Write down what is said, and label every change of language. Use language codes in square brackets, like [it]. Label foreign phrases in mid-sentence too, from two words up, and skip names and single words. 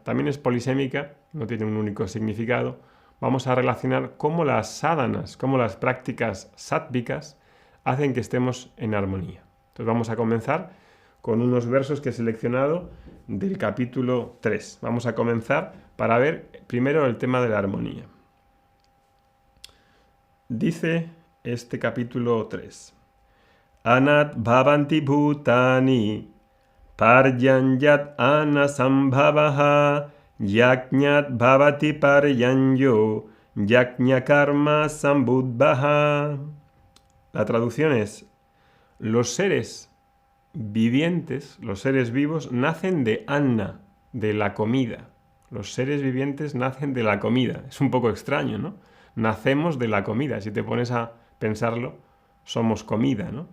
[es] También es polisémica, no tiene un único significado. Vamos a relacionar cómo las sadhanas, cómo las prácticas sáttvicas hacen que estemos en armonía. Entonces vamos a comenzar con unos versos que he seleccionado del capítulo 3. Vamos a comenzar para ver primero el tema de la armonía. Dice este capítulo 3. [sa] अन्नाद् भवन्ति भूतानि पर्जन्याद् अन्नसम्भवः यज्ञाद् भवति पर्जन्यो यज्ञ कर्म सम्भुद्भवः. [es] La traducción es: los seres vivientes, los seres vivos, nacen de Anna, de la comida. Los seres vivientes nacen de la comida. Es un poco extraño, ¿no? Nacemos de la comida. Si te pones a pensarlo, somos comida, ¿no?